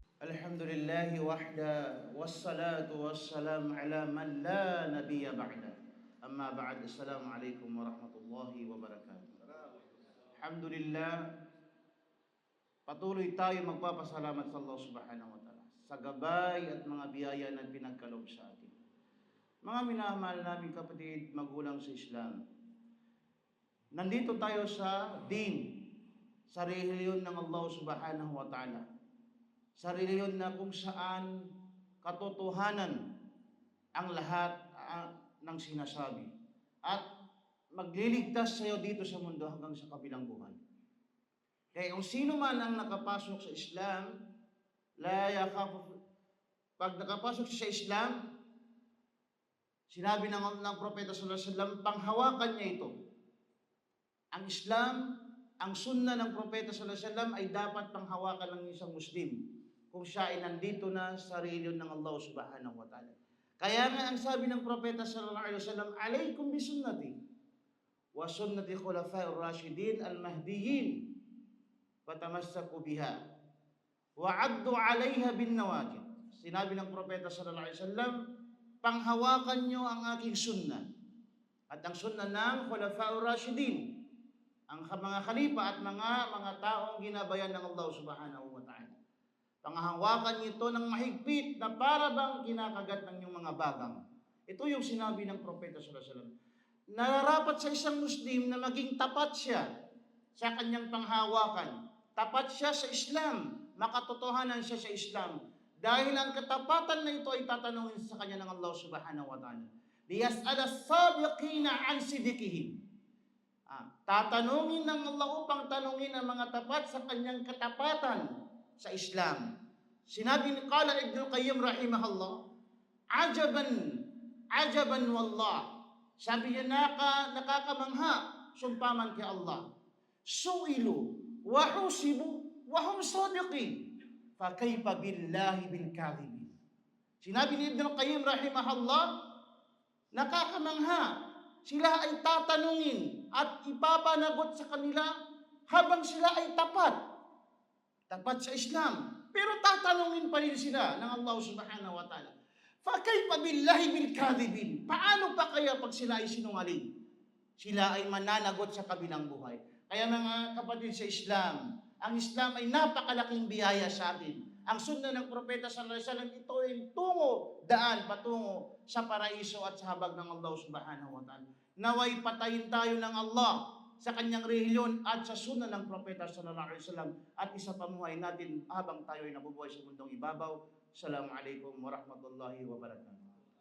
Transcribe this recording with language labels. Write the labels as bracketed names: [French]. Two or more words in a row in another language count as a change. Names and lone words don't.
[Arabic] الحمد لله وحده والصلاة والسلام على من لا نبي بعده أما بعد السلام عليكم ورحمة الله وبركاته. [Filipino] Alhamdulillah, patuloy tayo magpapasalamat sa Allah [Arabic] سبحانه وتعالى [Filipino] sa gabay at mga biyaya na pinagkaloob sa atin. Mga minamahal namin kapatid, magulang sa Islam, nandito tayo sa sa reliyon ng Allah [Arabic] سبحانه وتعالى, [Filipino] sa reliyon na kung saan katotohanan ang lahat ng sinasabi at magliligtas sa iyo dito sa mundo hanggang sa kabilang buhay. Kaya kung sino man ang nakapasok sa Islam, pag nakapasok siya sa Islam, sinabi ng Propeta [Arabic] صلى الله عليه وسلم, [Filipino] panghawakan niya ito. Ang Islam, ang sunnah ng Propeta [Arabic] صلى الله عليه وسلم [Filipino] ay dapat panghawakan ng isang Muslim kung siya ay nandito na sa reliyon ng Allah [Arabic] سبحانه وتعالى. [Filipino] Kaya nga ang sabi ng Propeta [Arabic] صلى الله عليه وسلم, عليكم بسنتي وسنة الخلفاء الراشدين المهديين فتمسكوا بها وعضوا عليها بالنواجذ. [Filipino] Sinabi ng Propeta [Arabic] صلى الله عليه وسلم, [Filipino] panghawakan niyo ang aking sunnah at ang sunnah ng [Arabic] الخلفاء الراشدين, [Filipino] ang mga khalifa at mga taong ginabayan ng Allah [Arabic] سبحانه وتعالى. [Filipino] Panghawakan niyo ito ng mahigpit na para bang kinakagat ng inyong mga bagang. Ito yung sinabi ng Propeta [Arabic] صلى الله عليه وسلم. [Filipino] Nararapat sa isang Muslim na maging tapat siya sa kanyang panghawakan. Tapat siya sa Islam, makatotohanan siya sa Islam. Dahil ang katapatan na ito ay tatanungin sa kanya ng Allah [Arabic] سبحانه وتعالى. ليسأل الصادقين عن صدقهم. [Filipino] Tatanungin ng Allah upang tanungin ang mga tapat sa kanyang katapatan sa Islam. Sinabi ni Qala Ibn Qayyim [Arabic] رحمه الله عجبا والله. [Filipino] Sabi niya, nakakamangha, sumpaman kay Allah. [Arabic] سئلوا وحوسبوا وهم صادقين. فكيف بالله بالكاذبين. [Filipino] Sinabi ni Ibn Qayyim rahimahullah, nakakamangha, sila ay tatanungin at ipapanagot sa kanila habang sila ay tapat sa Islam. Pero tatanungin pa rin sila ng Allah [Arabic] سبحانه وتعالى. فكيف بالله بالكاذبين. [Filipino] Paano pa kaya pag sila ay sinungaling? Sila ay mananagot sa kabilang buhay. Kaya mga kapatid sa Islam, ang Islam ay napakalaking biyaya sa atin. Ang sunnah ng Propeta [Arabic] صلى الله عليه وسلم, [Filipino] ito ay daan patungo sa paraiso at sa habag ng Allah [Arabic] سبحانه وتعالى. [Filipino] Naway patayin tayo ng Allah sa kanyang reliyon at sa sunnah ng Propeta [Arabic] صلى الله عليه وسلم [Filipino] at isa pamuhay natin habang tayo ay nabubuhay sa mundong ibabaw. [Arabic] السلام عليكم ورحمة الله وبركاته.